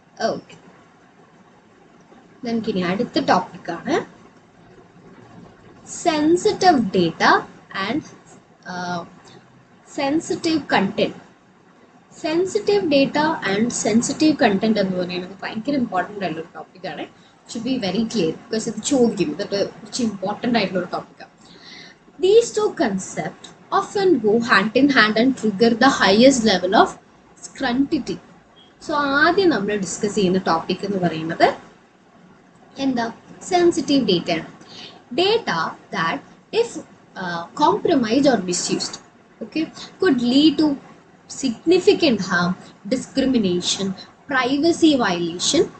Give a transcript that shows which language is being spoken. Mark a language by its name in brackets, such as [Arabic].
[Malayalam] Okay, നമുക്കിനി അടുത്ത ടോപ്പിക്കാണ് sensitive data and sensitive content. Sensitive data and sensitive content എന്ന് പറയുന്നത് ഭയങ്കര ഇമ്പോർട്ടൻ്റ് ആയിട്ടുള്ള ഒരു ടോപ്പിക്കാണ്. [English] should be very clear, because [Malayalam] ഇത് ചോദിക്കും. ഇതൊക്കെ കുറച്ച് ഇമ്പോർട്ടൻ്റ് ആയിട്ടുള്ള ഒരു ടോപ്പിക്കാണ്. [English] These two concepts often go hand in hand and trigger the highest level of scrutiny. [Malayalam] So ആദ്യം നമ്മൾ ഡിസ്കസ് ചെയ്യുന്ന ടോപ്പിക് എന്ന് പറയുന്നത് എന്താ? സെൻസിറ്റീവ് ഡേറ്റ ആണ്. [English] Data that if compromised or misused, okay, could lead to significant harm, discrimination, privacy violation.